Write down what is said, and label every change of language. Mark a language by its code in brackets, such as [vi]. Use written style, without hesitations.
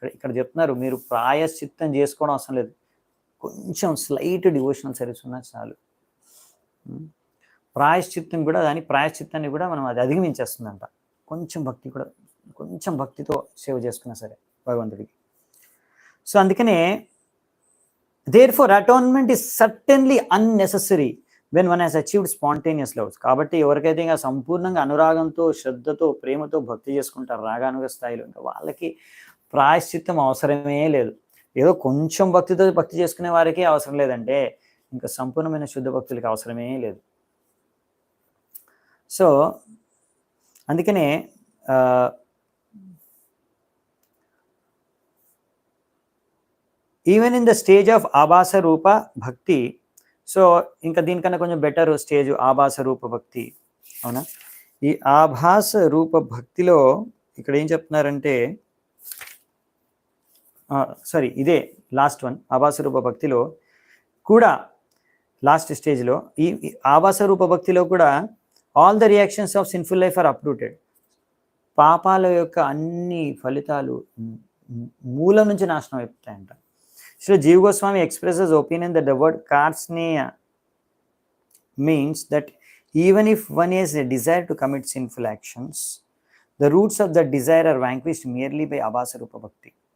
[te] ఇక్కడ చెప్తున్నారు మీరు ప్రాయశ్చిత్తం చేసుకోవడం అవసరం లేదు, కొంచెం స్లైట్ డివోషనల్ సర్వీస్ ఉన్నా చాలు. ప్రాయశ్చిత్తం కూడా దాని ప్రాయశ్చిత్తాన్ని కూడా మనం అది అధిగమించేస్తుందంట. కొంచెం భక్తి కూడా, కొంచెం భక్తితో సేవ చేసుకున్నా సరే భగవంతుడికి. సో అందుకనే [en] therefore atonement is certainly unnecessary when one has achieved spontaneous loves. [te] కాబట్టి ఎవరికైతే ఇంకా సంపూర్ణంగా అనురాగంతో, శ్రద్ధతో, ప్రేమతో భక్తి చేసుకుంటారు రాగానుగ స్థాయిలో, ఇంకా వాళ్ళకి ప్రాయశ్చిత్తం అవసరమే లేదు. ఏదో కొంచెం భక్తితో భక్తి చేసుకునే వారికి అవసరం లేదంటే ఇంకా సంపూర్ణమైన శుద్ధ భక్తులకి అవసరమే లేదు. సో అందుకనే [en] even in the stage of [te] ఆభాస రూప భక్తి, సో ఇంకా దీనికన్నా కొంచెం బెటర్ స్టేజ్ ఆభాస రూప భక్తి, అవునా? ఈ ఆభాస రూప భక్తిలో ఇక్కడ ఏం చెప్తున్నారంటే, సారీ ఇదే లాస్ట్ వన్, ఆభాస రూప భక్తిలో కూడా లాస్ట్ స్టేజ్లో ఈ ఆభాస రూప భక్తిలో కూడా [en] All the reactions of sinful life are uprooted. [te] పాపాల యొక్క అన్ని ఫలితాలు మూలం నుంచి నాశనం అయిపోతాయంట. [en] So Jiva Goswami expresses opinion that the word karsneya means that even if one has a desire to commit sinful actions, the roots of that desire are vanquished merely by abhasa rupa bhakti.